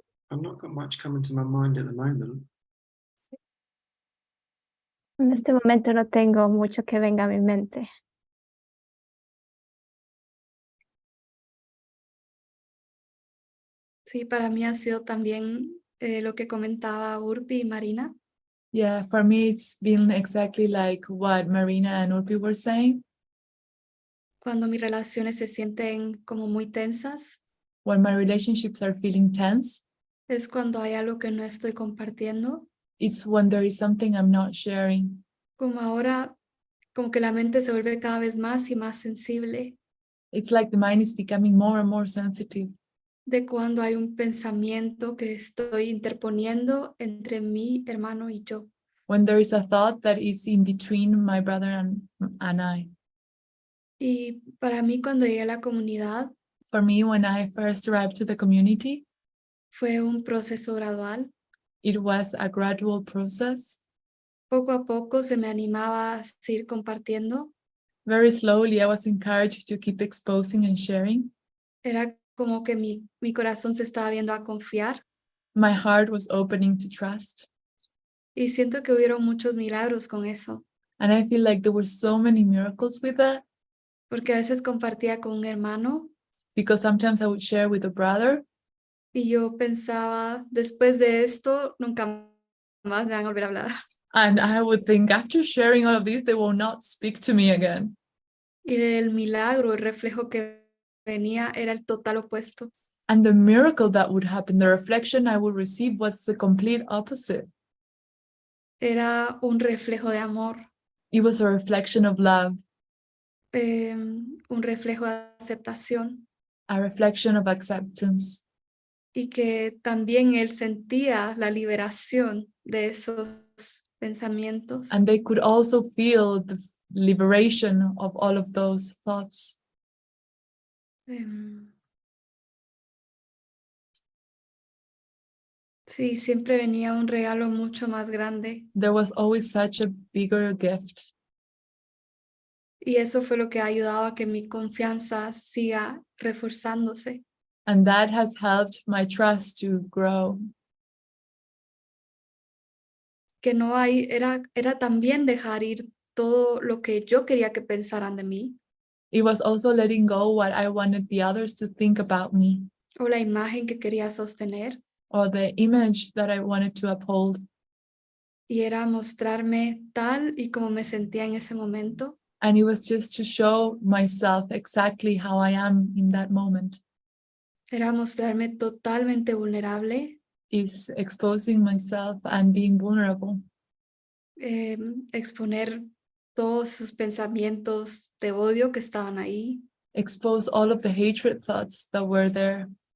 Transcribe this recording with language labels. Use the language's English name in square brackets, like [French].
[English] I've not got much coming to my mind at the moment. [Spanish] En este momento no tengo mucho que venga a mi mente. Sí, para mí ha sido también lo que comentaba Urpi y Marina. [English] Yeah, for me it's been exactly like what Marina and Urpi were saying. [Spanish] Cuando mis relaciones se sienten como muy tensas, [English] When my relationships are feeling tense, [Spanish] es cuando hay algo que no estoy compartiendo. [English] it's when there is something I'm not sharing. [Spanish] Como ahora, como que la mente se vuelve cada vez más y más sensible [English] It's like the mind is becoming more and more sensitive. [Spanish] de cuando hay un pensamiento que estoy interponiendo entre mi hermano y yo. [English] When there is a thought that is in between my brother and I. [Spanish] Y para mí cuando llegué a la comunidad [English] For me, when I first arrived to the community, [Spanish] fue un proceso gradual. [English] it was a gradual process. [Spanish] Poco a poco se me animaba a seguir compartiendo. [English] Very slowly, I was encouraged to keep exposing and sharing. [Spanish] Era como que mi corazón se estaba viendo a confiar. [English] My heart was opening to trust. [Spanish] Y siento que hubieron muchos milagros con eso. [English] And I feel like there were so many miracles with that, [Spanish] Porque a veces compartía con un hermano [English] because sometimes I would share with a brother [Spanish] Y yo pensaba, después de esto, nunca más me van a volver a hablar. [English] And I would think, after sharing all of these, they will not speak to me again. [Spanish] Y el milagro, el reflejo que venía era el total opuesto. [English] And the miracle that would happen, the reflection I would receive, was the complete opposite. [Spanish] Era un reflejo de amor, [English] It was a reflection of love, [Spanish] un reflejo de aceptación. [English] a reflection of acceptance. [Spanish] Y que también él sentía la liberación de esos pensamientos. [English] And they could also feel the liberation of all of those thoughts. [Spanish] Sí, siempre venía un regalo mucho más grande. [English] There was always such a bigger gift. [Spanish] Y eso fue lo que ha ayudado a que mi confianza siga reforzándose. [English] And that has helped my trust to grow. [Spanish] Que no hay, era también dejar ir todo lo que yo quería que pensaran de mí, [English] It was also letting go what I wanted the others to think about me, [Spanish] o la imagen que quería sostener, [English] or the image that I wanted to uphold. [Spanish] y era mostrarme tal y como me sentía en ese momento, [English] And it was just to show myself exactly how I am in that moment. [Spanish] era mostrarme totalmente vulnerable, [English] Is exposing myself and being vulnerable. [Spanish] exponer todos sus pensamientos de odio que estaban ahí, [English] Expose all of the hatred thoughts that were there,